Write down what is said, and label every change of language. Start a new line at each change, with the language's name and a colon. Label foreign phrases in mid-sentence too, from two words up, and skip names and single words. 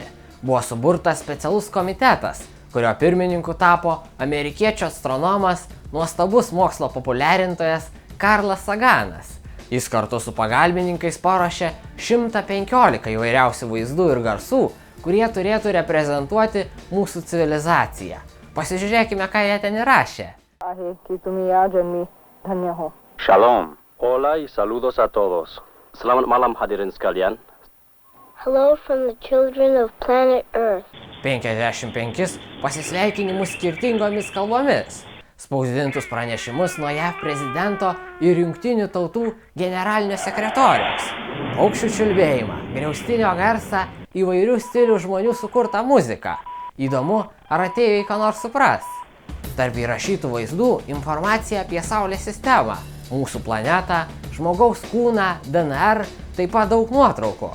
Lithuanian: Buvo suburtas specialus komitetas, kurio pirmininku tapo amerikiečių astronomas, nuostabus mokslo populiarintojas Karlas Saganas. Jis kartu su pagalbininkais paruošė 115 įvairiausių vaizdų ir garsų, kurie turėtų reprezentuoti mūsų civilizaciją. Pasižiūrėkime, ką jie ten įrašė.
Spanish: Shalom. Hola y saludos a todos.
Indonesian: Selamat malam hadirin sekalian.
English: Hello from the children of planet Earth.
Lithuanian: 55 pasisveikinimus skirtingomis kalbomis. Spausdintus pranešimus nuo JAV prezidento ir Jungtinių tautų generalinio sekretoriaus. Paukščių čiulbėjimą, griaustinio garsą, įvairių stilių žmonių sukurtą muziką. Įdomu, ar atėjai ką nors supras. Tarp įrašytų vaizdų informacija apie Saulės sistemą, mūsų planetą, žmogaus kūną, DNR, taip pat daug nuotraukų.